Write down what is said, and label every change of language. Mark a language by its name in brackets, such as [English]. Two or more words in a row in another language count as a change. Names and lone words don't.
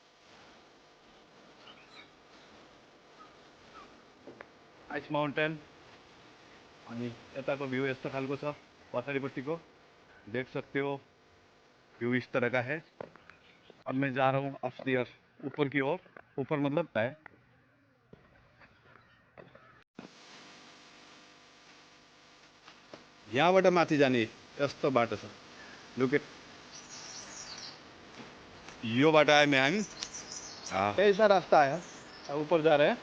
[English] ice mountain [Nepali] अनि यताको भ्यू यस्तो खालको छ पछाडिपट्टिको [Hindi] देख सकते हो व्यू इस तरह का है. अब मैं जा रहा हूँ अपस्टेयर ऊपर की ओर. ऊपर मतलब है [Nepali] यहाँबाट माथि जाने यस्तो बाटो छ. [English] look at [Nepali] यो बाटो आयो हामी. [Hindi] ऐसा रास्ता आयो. ऊपर जा रहे हैं.